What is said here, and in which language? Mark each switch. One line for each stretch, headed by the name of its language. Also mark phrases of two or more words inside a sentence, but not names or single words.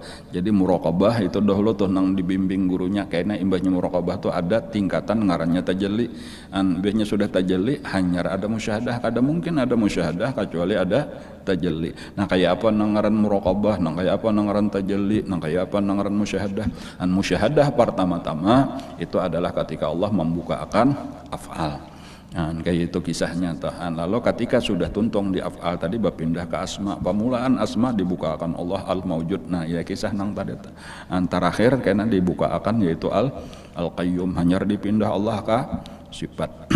Banjar: Jadi muraqabah itu dahulu tuh nang dibimbing gurunya, kayaknya imbahnya muraqabah tuh ada tingkatan ngarannya tajalli. Imbahnya sudah tajalli hanyar ada musyahadah, kada mungkin ada musyahadah kecuali ada tajalli. Nah kayak apa nang ngaran muraqabah, nang kayak apa nang ngaran tajalli, nang kayak apa nang ngaran musyahadah.
Indonesian: Musyahadah pertama-tama itu adalah ketika Allah membukakan af'al.
Banjar: Kayak itu kisahnya tahan. Lalu ketika sudah tuntung di af'al tadi berpindah ke asma, pemulaan asma dibukakan Allah al-maujud. Nah ya kisah nang tadi terakhir karena dibukakan yaitu al-qayyum, hanyar dipindah Allah ke sifat.